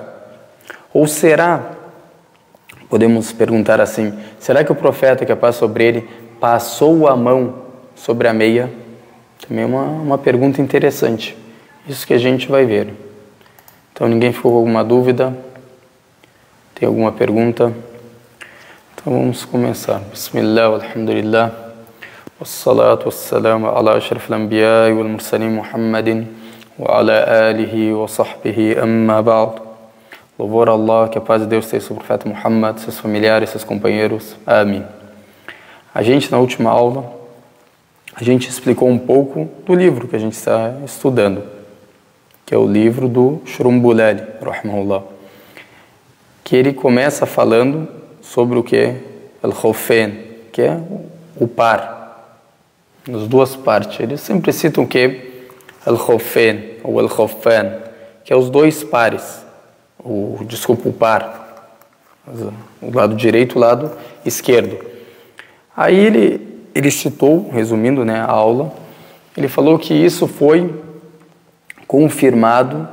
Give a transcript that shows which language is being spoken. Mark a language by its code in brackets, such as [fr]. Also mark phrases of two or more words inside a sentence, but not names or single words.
[pt] Ou será, podemos perguntar assim, será que o profeta que passa sobre ele passou a mão sobre a meia? Também é uma pergunta interessante. Isso que a gente vai ver. Então, ninguém ficou com alguma dúvida? Tem alguma pergunta? Então, vamos começar. [ar] بسم الله، الحمد لله. والصلاة والسلام على أشرف الأنبياء والمرسلين محمد وعلى آله وصحبه أما بعد. [pt] Louvor a Allah, que a paz de Deus esteja sobre o profeta Muhammad, seus familiares, seus companheiros. Amém. A gente, na última aula, a gente explicou um pouco do livro que a gente está estudando, que é o livro do Shrumbulali, rahimahullah, que ele começa falando sobre o que? Al-Khawfain, que é o par. Nas duas partes. Eles sempre citam o que? Al-Khawfain, ou Al-Khawfan, que é os dois pares. O par. o lado direito e o lado esquerdo. Aí ele citou, resumindo, né, a aula, ele falou que isso foi confirmado